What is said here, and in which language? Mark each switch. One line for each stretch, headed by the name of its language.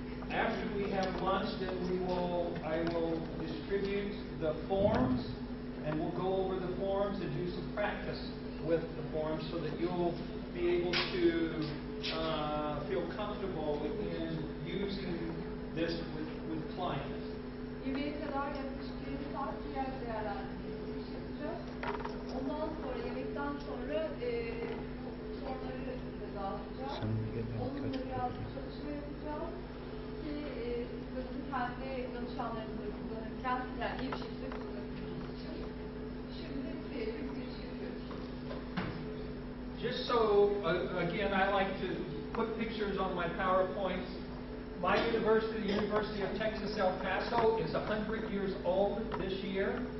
English: After we have lunch, then I will distribute the forms, and we'll go over the forms and do some practice with the forms so that you'll be able to feel comfortable in using this with clients.
Turkish: Yemeğe kadar yaklaşık 20 saat triyaj değerlendirmesi iş yapacağız. Ondan sonra, yemekten sonra soruları size dağıtacağız. Onunla biraz çalışma yapacağız ki siz de bunu kendi danışanlarınızla kullanırken, yani iyi bir şekilde kullanabilmeniz için. Şimdi size bir giriş yapıyoruz.
English: Just so, again, I like to put pictures on my PowerPoints. My university, the University of Texas El Paso, is 100 years old this year.